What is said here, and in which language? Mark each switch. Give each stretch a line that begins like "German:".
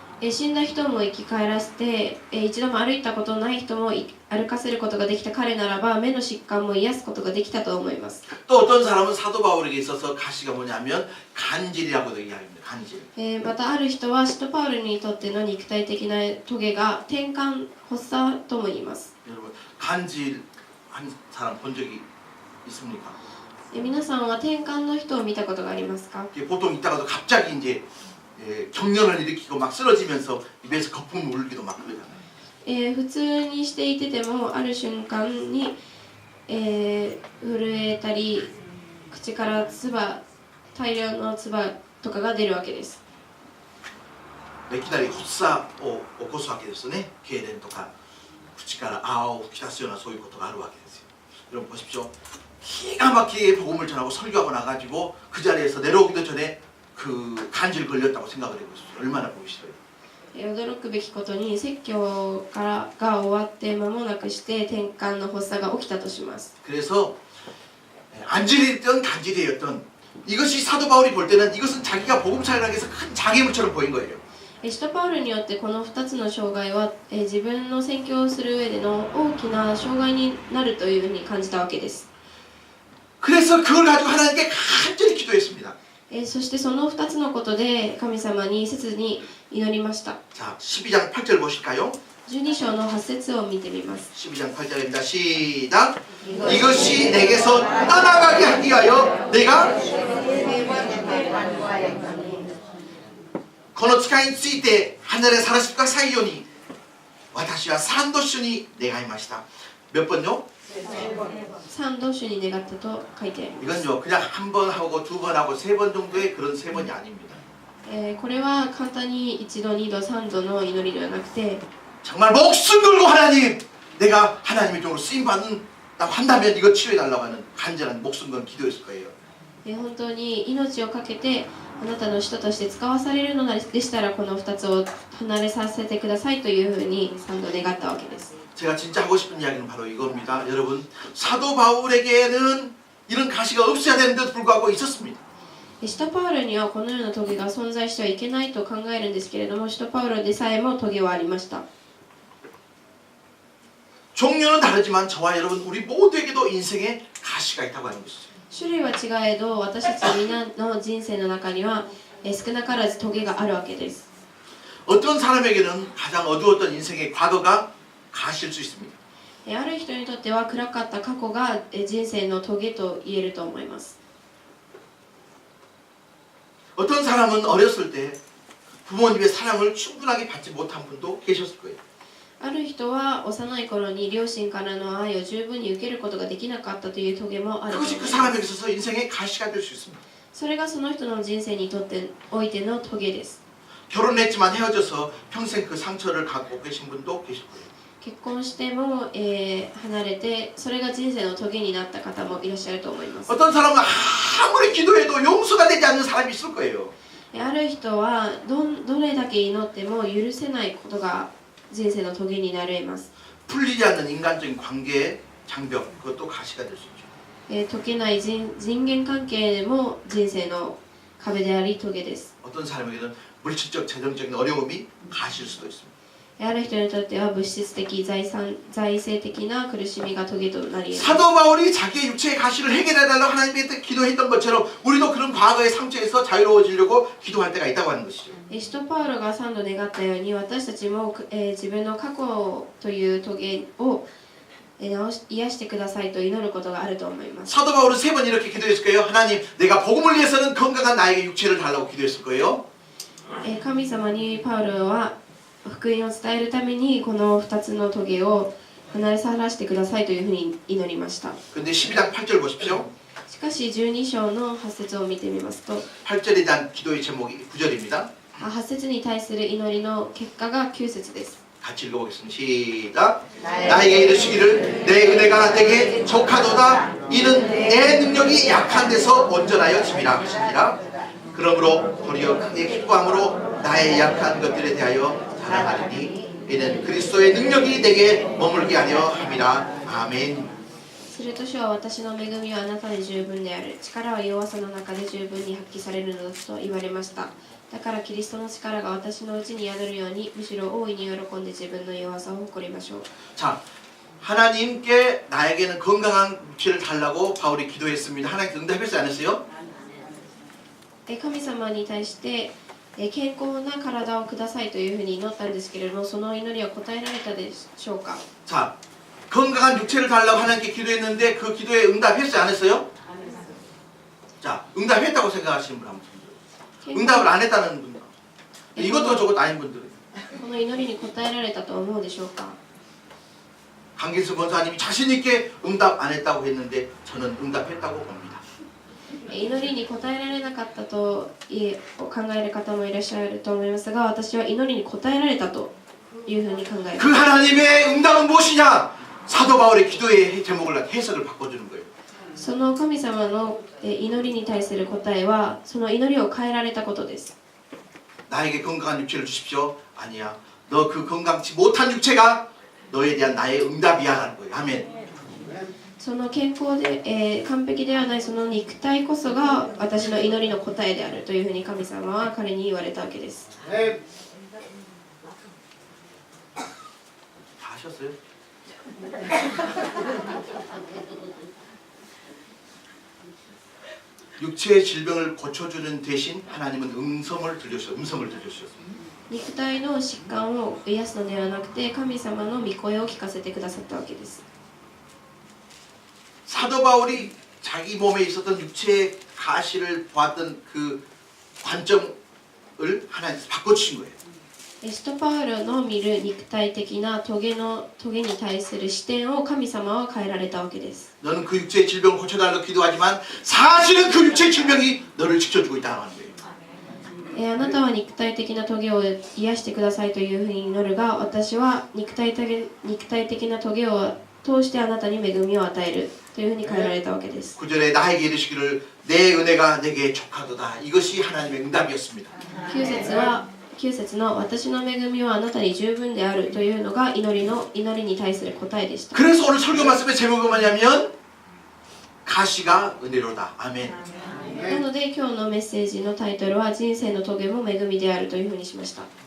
Japanese: 死んだ人も生き返らせて一度も歩いたことのない人も歩かせることができた彼ならば、目の疾患も癒すことができたと思います。
Korean: 또 어떤 사람은 사도 바울에게 있어서 가시가 뭐냐면 간질이라고도 이야기합니다. 간질.
Japanese: またある人は使徒パウロにとっての肉体的なトゲが転換発作とも言います。
Korean: 여러분 간질 한 사람 본 적이 있습니까?
Japanese: 皆さんは転換の人を見たことがありますか？
Korean: 보통 있다가도 갑자기 이제 경련을 일으키고 막 쓰러지면서 입에서 거품을 울기도 막 그러잖아요.
Japanese: 普通にしていててもある瞬間に、震えたり口から大量の唾とかが出るわけです。いきなり発作を起こすわけですね。痙攣とか口から泡を吹き出すようなそういうことがあるわけですよ。
Korean: 여러분 보십시오. 기가 막히게 복음을 전하고 설교하고 나가지고 그 자리에서 내려오기도 전에 그 간질 걸렸다고 생각을 해보십시오. 얼마나 보기 싫어요.
Japanese: 驚くべきことに説教が終わって間もなくして転換の発作が起きたとします。
Korean: 그래서 안질이든 간질이었던 이것이 사도 바울이 볼 때는 이것은 자기가 복음 사역을 하기 위해서 큰 장애물처럼 보인 거예요.
Japanese: 使徒パウロによってこの2つの障害は自分の宣教をする上での大きな障害になるというふうに感じたわけです。
Korean: 그래서 그걸 가지고 하나님께 간절히 기도했습니다.
Japanese: そしてその2つのことで神様に切に祈りました。
Korean: 자, 12장 8절 보실까요?
Japanese: 12章の8節を見てみます。
Korean: 12장 8절입니다. 시작. 이것이 내게서 떠나가게 하기 위하여 내가
Japanese: この誓いについて離れ去らせてくださいように私は3度主に願いました.
Korean: 몇 번요?
Japanese: 3度主に願ったと書いてあります。
Korean: 이건요 그냥 한 번 하고 두 번 하고 세 번 정도의 그런 세 번이 아닙니다.
Japanese: これは簡単に1度2度3度の祈りではなくて
Korean: 정말 목숨 걸고 하나님 내가 하나님의 종으로 쓰임받는다고 한다면 이거 치유해달라고 하는 간절한 목숨 건 기도였을 거예요.
Japanese: 本当に命を懸けてあなたの人として使わされるのでしたらこの2つを離れさせてくださいというふうに3度願ったわけです。
Korean: 제가 진짜 하고 싶은 이야기는 바로 이겁니다. 여러분 사도 바울에게는 이런 가시가 없어야 되는데도 불구하고 있었습니다.
Japanese: 使徒パウロにはこのような棘が存在してはいけないと考えるんですけれども、使徒パウロでさえも棘はありました。
Korean: 종류는 다르지만 저와 여러분 우리 모두에게도 인생에 가시가 있다고 하는 것이죠.
Japanese: 種類は違えど私たち皆の人生の中には少なからず棘があるわけです。
Korean: 어떤 사람에게는 가장 어두웠던 인생의 과거가 가시일 수 있습니다.
Japanese: ある人にとっては暗かった過去が人生の棘と言えると思います。
Korean: 어떤 사람은 어렸을 때 부모님의 사랑을 충분하게 받지 못한 분도 계셨을 거예요.
Japanese: ある人は幼い頃に両親からの愛を十分に受けることができなかったという棘もあると思い
Korean: 그것이
Japanese: ま
Korean: 그 사람에게 있어서 인생의 가시가 될 수 있습니다.
Japanese: それがその人の人生にとっておいての棘です。
Korean: 결혼했지만 헤어져서 평생 그 상처를 갖고 계신 분도 계실 거예요.
Japanese: 結婚しても、離れてそれが人生の棘になった方もいらっしゃると思います。
Korean: 어떤 사람은 아무리 기도해도 용서가 되지 않는 사람이 있을 거예요.
Japanese: ある人はどれだけ祈っても許せないことが人生の棘になります。
Korean: 풀리지 않는 인간적인 관계의 장벽 그것도 가시가 될 수 있죠.
Japanese: 解けない人間関係も人生の壁であり棘です。
Korean: 어떤 사람에게는 물질적 재정적인 어려움이 가시일 수도 있습니다.
Japanese: ある人にとっては物質的財政的な苦しみが棘となり得ます。
Korean: 사도 바울이 자기의 육체의 가시를 해결해달라고 하나님께 기도했던 것처럼 우리도 그런 과거의 상처에서 자유로워지려고 기도할 때가 있다고 하는 것이죠.
Japanese: 使徒パウロが3度願ったように私たちも、自分の過去という棘を癒してくださいと祈ることがあると思います。
Korean: 사도 바울은 3번 이렇게 기도했을 거예요. 하나님 내가 복음을 위해서는 건강한 나에게 육체를 달라고 기도했을 거예요.
Japanese: 神様にパウロは福音を伝えるためにこの2つの棘を離れ去らせてくださいというふうに祈りました。
Korean: 근데 12장 8절 보십시오.
Japanese: しかし12章の8節を見てみますと
Korean: 8절에 대한 기도의 제목이 9절입니다.
Japanese: 8節に対する祈りの結果が9節です。
Korean: 같이 읽어보겠습니다. 시작. 나에게 이르시기를 내 은혜가 내게 족하도다. 이는 내 능력이 약한 데서 온전하여 짐이라 하시니라. 그러므로 도리어 크게 기뻐함으로 나의 약한 것들에 대하여 자랑하리니 이는 그리스도의 능력이 내게 머물게 하려 함이라. 아멘.
Japanese: すると主は私の恵みはあなたで十分である。力は弱さの中で十分に発揮されるのだと言われました。だからキリストの力が私のうちに宿るようにむしろ大いに喜んで自分の弱さを誇りましょう。
Korean: 자, 하나님께 나에게는 건강한 육체를 달라고 바울이 기도했습니다. 하나님께 응답했지 않았어요?
Japanese: 神様に対して健康な体をくださいというふうに祈ったんですけれども、その祈りは答えられたでしょうか。
Korean: 자, 건강한 육체를 달라고 하나님께 기도했는데 그 기도에 응답했지 않았어요? 자, 응답했다고 생각하시는 분 한 분. 응답을 안 했다는 분. 이것도 저것도 아닌 분들은.
Japanese: この祈りに答えられたと思うでしょうか。
Korean: 강길수 권사님이 자신 있게 응답 안 했다고 했는데 저는 응답했다고 봅니다.
Japanese: 祈りに答えられなかったと考える方もいらっしゃると思いますが、私は祈りに答えられたというふうに考えます。
Korean: 그 하나님의 응답은 무엇이냐? 사도 바울의 기도의 제목을 해석을 바꿔주는 거예요.
Japanese: その神様の祈りに対する答えはその祈りを変えられたことです。
Korean: 나에게 건강한 육체를 주십시오. 아니야. 너 그 건강치 못한 육체가 너에 대한 나의 응답이야라는 거예요. 아멘.
Japanese: その健康で、完璧ではないその肉体こそが私の祈りの答えであるというふうに神様は彼に言われたわけです。
Korean: 하셨어요? 육체의 질병을 고쳐주는 대신 하나님은 음성을 들려주셨습니다.
Japanese: 肉体の疾患を癒すのではなくて神様の御声を聞かせてくださったわけです。
Korean: 사도 바울이 자기 몸에 있었던 육체의 가시를 보았던 그 관점을 하나님께서 바꿔주신 거예요.
Japanese: 使徒パウロの見る肉体的なトゲに対する視点を神様は変えられたわけです。
Korean: 너는 그 육체의 질병을 고쳐달라고 기도하지만 사실은 그 육체의 질병이 너를 지켜주고 있다고 하는 거예요.
Japanese: あなたは肉体的なトゲを癒してくださいというふうに祈るが、私は肉体的なトゲを通してあなたに恵みを与えるというふうに変えられたわけです。
Korean: 9절에 나에게 이르시기를 내 은혜가 내게 족하도다. 이것이 하나님의 응답이었습니다.
Japanese: 9節の私の恵みはあなたに十分であるというのが祈りに対する答えでした。
Korean: 그래서 오늘 설교 말씀의 제목은 뭐냐면 가시가 은혜로다. 아멘.
Japanese: なので今日のメッセージのタイトルは人生のトゲも恵みであるというふうにしました。